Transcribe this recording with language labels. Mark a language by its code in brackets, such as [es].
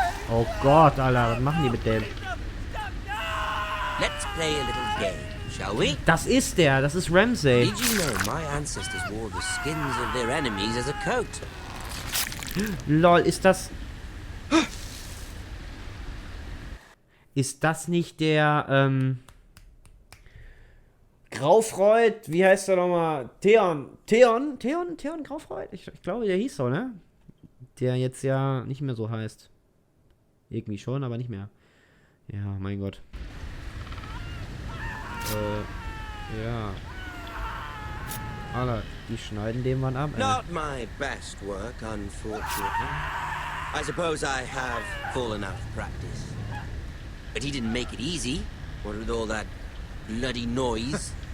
[de] Oh Gott, Alter, was machen die mit dem? [en] Let's play a little game, shall we? [de] Das ist Ramsay. [en] Did you know my ancestors wore the skins of their enemies as a coat? [de] Lol, ist das... Ist das nicht der, Graufreud? Wie heißt der nochmal? Theon Graufreud? Ich glaube, der hieß so, ne? Der jetzt ja nicht mehr so heißt. Irgendwie schon, aber nicht mehr. Ja, mein Gott. Ja. Alter, die schneiden dem Mann ab, ey. [en] Not my best work, unfortunately. I suppose I have fallen out of practice. But he didn't make it easy, what with all that bloody noise.